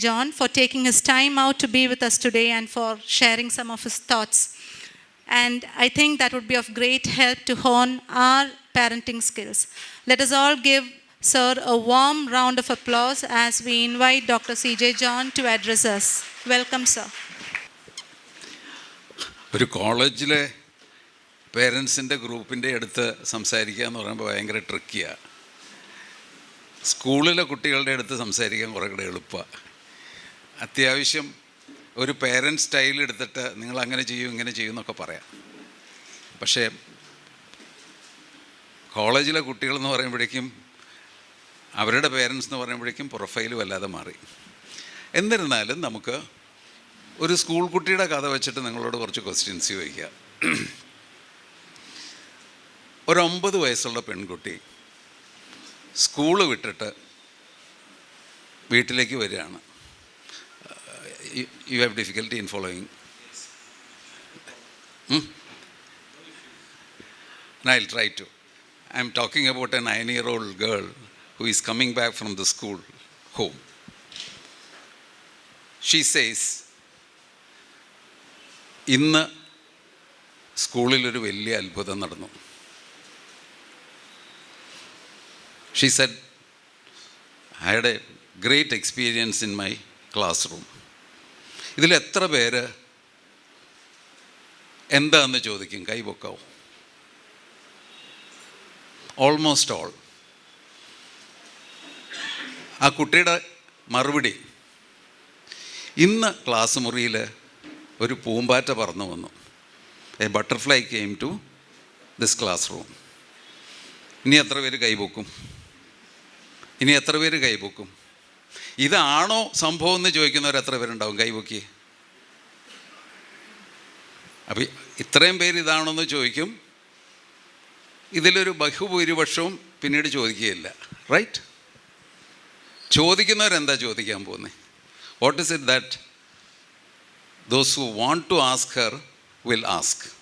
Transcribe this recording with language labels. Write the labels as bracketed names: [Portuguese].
[English] John for taking his time out to be with us today and for sharing some of his thoughts. And I think that would be of great help to hone our parenting skills. Let us all give Sir a warm round of applause as we invite Dr. C.J. John to address us. Welcome, sir. [Malayalam] ഒരു കോളേജിലെ പേരൻസിൻ്റെ ഗ്രൂപ്പിൻ്റെ അടുത്ത് സംസാരിക്കുക എന്ന് പറയുമ്പോൾ ഭയങ്കര ട്രിക്കിയാണ്. സ്കൂളിലെ കുട്ടികളുടെ അടുത്ത് സംസാരിക്കാൻ കുറേ കൂടെ എളുപ്പമാണ്. അത്യാവശ്യം ഒരു പേരൻറ്റ് സ്റ്റൈൽ എടുത്തിട്ട് നിങ്ങൾ അങ്ങനെ ചെയ്യും ഇങ്ങനെ ചെയ്യും എന്നൊക്കെ പറയാം. പക്ഷേ കോളേജിലെ കുട്ടികളെന്ന് പറയുമ്പോഴേക്കും അവരുടെ പേരൻസ് എന്ന് പറയുമ്പോഴേക്കും പ്രൊഫൈൽ വല്ലാതെ മാറി. എന്നിരുന്നാലും നമുക്ക് ഒരു സ്കൂൾ കുട്ടിയുടെ കഥ വെച്ചിട്ട് നിങ്ങളോട് കുറച്ച് ക്വസ്റ്റ്യൻസ് ചോദിക്കാം. ഒരു 9 വയസ്സുള്ള പെൺകുട്ടി സ്കൂള് വിട്ടിട്ട് വീട്ടിലേക്ക് വരികയാണ്. [English] You have difficulty in following? I'll try to. I'm talking about a 9-year-old girl who is coming back from the school home. She says, [Malayalam] ഇന്ന് സ്കൂളിലൊരു വലിയ അത്ഭുതം നടന്നു. [English] She said, I had a great experience in my classroom. [Malayalam] ഇതിൽ എത്ര പേര് എന്താണെന്ന് ചോദിക്കും? കൈ പൊക്കാവും. [English] Almost all. [Malayalam] ആ കുട്ടിയുടെ മറുപടി, ഇന്ന് ക്ലാസ് മുറിയിൽ ഒരു പൂമ്പാറ്റ പറന്നു വന്നു. [English] A butterfly came to this classroom. [Malayalam] ഇനി എത്ര പേര് കൈപൊക്കും? ഇനി എത്ര പേര് കൈപൊക്കും? ഇതാണോ സംഭവം എന്ന് ചോദിക്കുന്നവർ എത്ര പേരുണ്ടാവും? കൈപൊക്കി. അപ്പം ഇത്രയും പേര് ഇതാണോ എന്ന് ചോദിക്കും. ഇതിലൊരു ബഹുഭൂരിപക്ഷവും പിന്നീട് ചോദിക്കുകയില്ല. റൈറ്റ്? ചോദിക്കുന്നവരെന്താ ചോദിക്കാൻ പോകുന്നത്? [English] What is it that those who want to ask her will ask?